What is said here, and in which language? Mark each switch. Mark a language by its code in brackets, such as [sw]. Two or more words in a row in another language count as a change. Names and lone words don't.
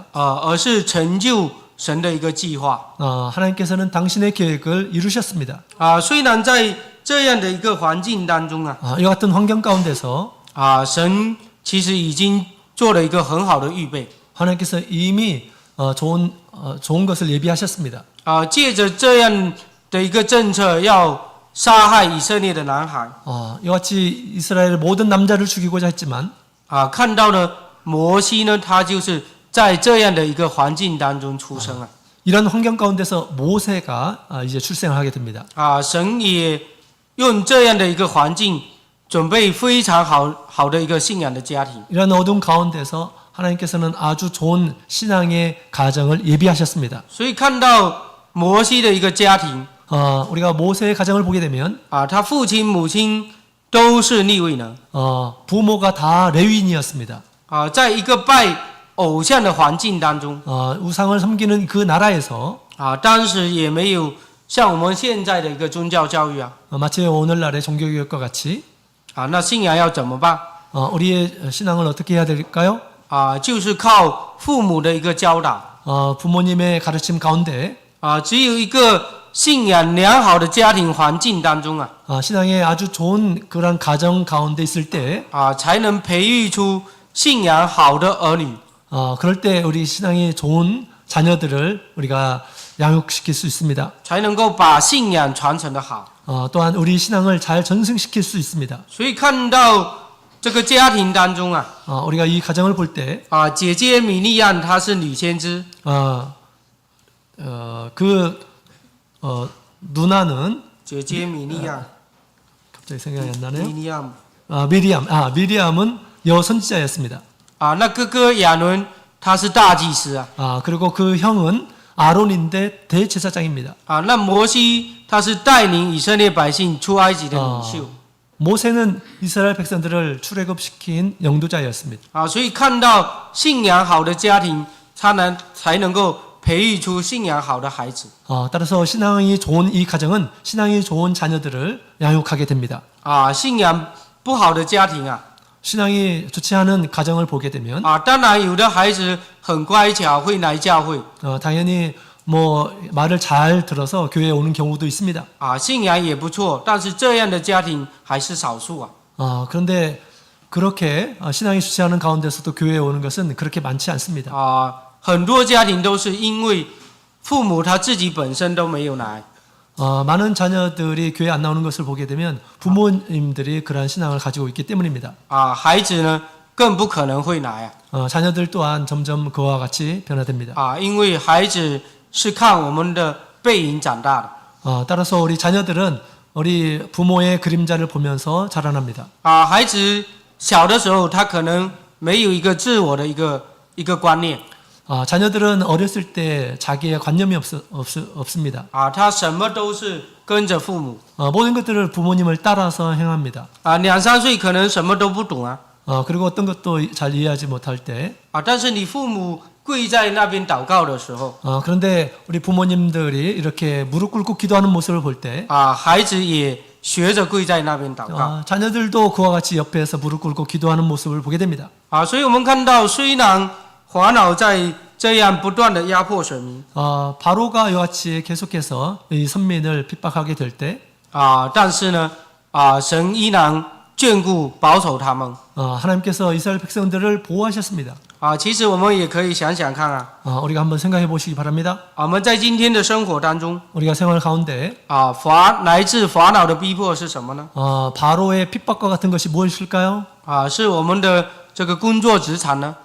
[zh] 而是成就神的一个计划。 [ko] 하나님께서는 당신의 계획을 이루셨습니다. [zh] 虽然在这样的一个环境当中啊， [ko] 이와 같은 환경 가운데서 [zh] 神其实已经做了一个很好的预备。 [ko] 하나님께서 이미 좋은 것을 예비하셨습니다. [zh] 借着这样的一个政策，要杀害以色列的男孩。 [ko] 이와 같이 이스라엘 모든 남자를 죽이고자 했지만 [zh] 看到呢，摩西呢，他就是在这样的一个环境当中出生啊。 [ko] 이런 환경 가운데서 모세가 이제 출생을 하게 됩니다. [zh] 神也用这样的一个环境，准备非常好的一个信仰的家庭。 [ko] 이런 어둠 가운데서 하나님께서는 아주 좋은 신앙의 가정을 예비하셨습니다. [zh] 所以看到摩西的一个家庭， [ko] 우리가 모세의 가정을 보게 되면 [zh] 他父亲母亲都是利未人， [ko] 부모가 다 레위인이었습니다. [zh] 在一个拜偶像的环境当中， [ko] 우상을 섬기는 그 나라에서 [zh] 当时也没有像我们现在的一个宗教教育啊， [ko] 마치 오늘날의 종교교육과 같이 [zh] 那信仰要怎么办？ [ko] 우리의 신앙을 어떻게 해야 될까요? [zh] 就是靠父母的一个教导， [ko] 부모님의 가르침 가운데 [zh] 只有一个信仰良好的家庭环境当中 [ko] 신앙의 아주 좋은 그런 가정 가운데 있을 때 [zh] 才能培育出信仰好的儿女。 [ko] 그럴 때 우리 신앙이 좋은 자녀들을 우리가 양육시킬 수 있습니다. [zh] 才能够把信仰传承的好。 [ko] 또한 우리 신앙을 잘 전승시킬 수 있습니다. [zh] 所以看到这个家庭当中 [ko] 우리가 이 가정을 볼 때 [zh] 姐姐米利暗她是女先知， [ko] 누나는 [zh] 姐姐米利暗， [ko] 갑자기 생각이 안 나네요. [zh] 米利暗， [ko] 미리암은 여선지자였습니다. [zh] 那哥哥亚伦他是大祭司 [ko] 그리고 그 형은 아론인데 대제사장입니다. [zh] 那摩西他是带领以色列百姓出埃及的领袖。 [ko] 모세는 이스라엘 백성들을 출애굽시킨 영도자였습니다. [zh] 所以看到信仰好的家庭，才能够培育出信仰好的孩子。 [ko] 따라서 신앙이 좋은 이 가정은 신앙이 좋은 자녀들을 양육하게 됩니다. [zh] 信仰不好的家庭 [ko] 신앙이 좋지 않은 가정을 보게 되면 [zh] 当然有的孩子很乖巧，会来教会， [ko] 당연히 뭐 말을 잘 들어서 교회에 오는 경우도 있습니다. [zh] 信仰也不错，但是这样的家庭还是少数 [ko] 그런데 그렇게 신앙이 좋지 않은 가운데서도 교회에 오는 것은 그렇게 많지 않습니다. [zh] 很多家庭都是因为父母他自己本身都没有来， [ko] 많은 자녀들이 교회 안 나오는 것을 보게 되면 부모님들이 그러한 신앙을 가지고 있기 때문입니다. [zh] 孩子呢更不可能会来 [ko] 자녀들 또한 점점 그와 같이 변화됩니다. [zh] 因为孩子是看我们的背影长大的。 [ko] 따라서 우리 자녀들은 우리 부모의 그림자를 보면서 자라납니다. [zh] 孩子小的时候他可能没有一个自我的一个观念， [ko] 자녀들은 어렸을 때 자기의 관념이 없습니다. [zh] 他什么都是跟着父母， [ko] 모든 것들을 부모님을 따라서 행합니다. [zh] 2、3 岁可能什么都不懂 [ko] 그리고 어떤 것도 잘 이해하지 못할 때 [zh] 但是你父母跪在那边祷告的时候， [ko] 그런데 우리 부모님들이 이렇게 무릎 꿇고 기도하는 모습을 볼 때 [zh] 孩子也学着跪在那边祷告。 [ko] 자녀들도 그와 같이 옆에서 무릎 꿇고 기도하는 모습을 보게 됩니다. [zh] 所以我们看到，虽然法老在这样不断的压迫选民， [ko] 바로가 이와 같이 계속해서 이 선민을 핍박하게 될 때 [zh] 但是呢，神依然眷顾保守他们。 [ko] 하나님께서 이스라엘 백성들을 보호하셨습니다. [zh] 其实我们也可以想想看 [ko] 우리가 한번 생각해 보시기 바랍니다. [zh] 我们在今天的生活当中， [ko] 우리가 생활 가운데 [zh] 来自法老的逼迫是什么呢？ [ko] 바로의 핍박과 같은 것이 무엇일까요? [zh] 是我们的这个工作职场呢？